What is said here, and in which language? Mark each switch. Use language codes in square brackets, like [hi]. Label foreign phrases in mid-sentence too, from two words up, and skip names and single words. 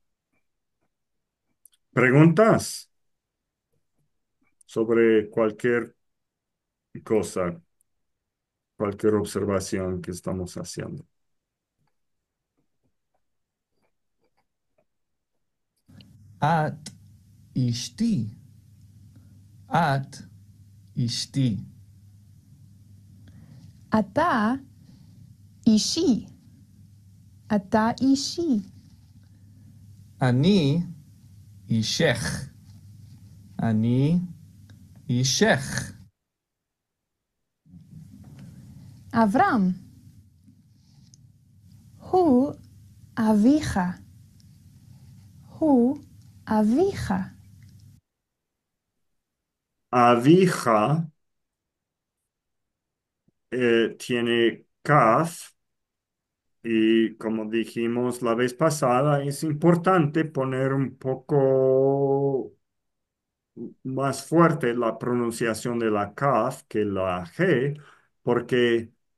[es] ¿Preguntas sobre cualquier cosa, cualquier observación que estamos haciendo? [he] את אשתי. את אשתי. אתה אישי. אתה אישי. אני אישך. אני אישך. אברהם, הוא אביך. הוא אביך. [es] Avija tiene kaf y como dijimos la vez pasada, es importante poner un poco más fuerte la pronunciación de la kaf que la g, porque